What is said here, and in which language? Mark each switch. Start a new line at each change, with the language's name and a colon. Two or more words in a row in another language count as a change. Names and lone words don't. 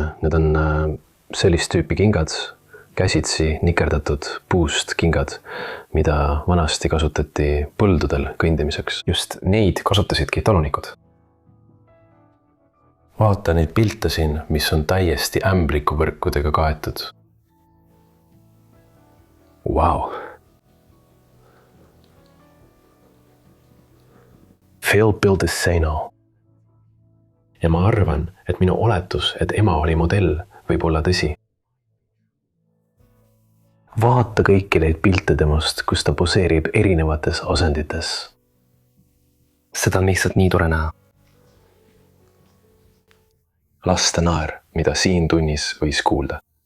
Estonian: Need on sellist tüüpi kingad, käsitsi nikerdatud puust kingad, mida vanasti kasutati põldudel kõndimiseks. Just neid kasutasidki talunikud. Vaata neid pilte siin, mis on täiesti ämblikuvõrkudega kaetud. Vau.
English: Phil built a Seino.
Estonian: Ja ma arvan, et minu oletus, et ema oli modell, võib olla tõsi. Vaata kõiki neid pilte temast, kus ta poseerib erinevates asendites. Seda on lihtsalt nii tore näha. Laste naer, mida siin tunnis võis kuulda.